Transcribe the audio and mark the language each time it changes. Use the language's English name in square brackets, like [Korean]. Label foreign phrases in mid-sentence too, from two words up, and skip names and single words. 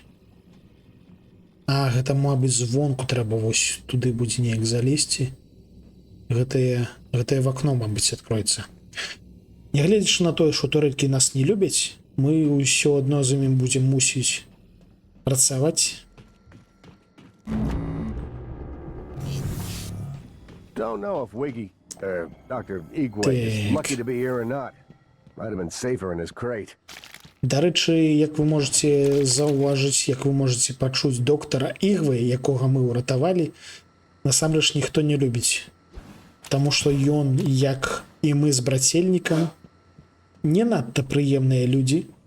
[Belarusian] А, гэта, мабыць, звонку трэба вось туды будзе неяк залезці. Гэтае в акно, мабыць, адкроецца. Нягледзячы на тое, што турэлькі нас не любяць, мы ўсё адно з імі будзем мусіць працаваць. [English] Don't know if Dr. Igwe is lucky to be here or not. Might have been safer in his crate. [Belarusian] Дарэчы, як вы можете заўважыць, як вы можете пачуць доктара Ігвы, якога мы ўратавалі, насамрэч ніхто не любіць. Таму што ён, як і мы з брацельнікам, не надта прыемныя людзі.